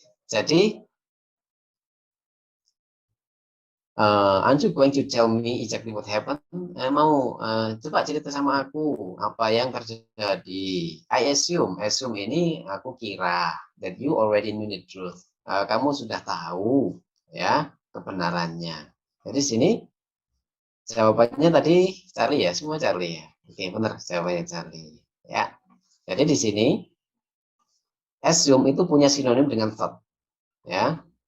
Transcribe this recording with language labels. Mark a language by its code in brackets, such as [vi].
[id] Jadi [en] aren't you going to tell me exactly what happened? [id] Coba cerita sama aku apa yang terjadi. [en] I assume [id] ini aku kira [en] that you already knew the truth. [id] Kamu sudah tahu ya kebenarannya. Jadi sini jawabannya tadi Charlie ya, semua Charlie ya. Oke, benar jawabannya Charlie ya. Jadi di sini assume itu punya sinonim dengan thought ya.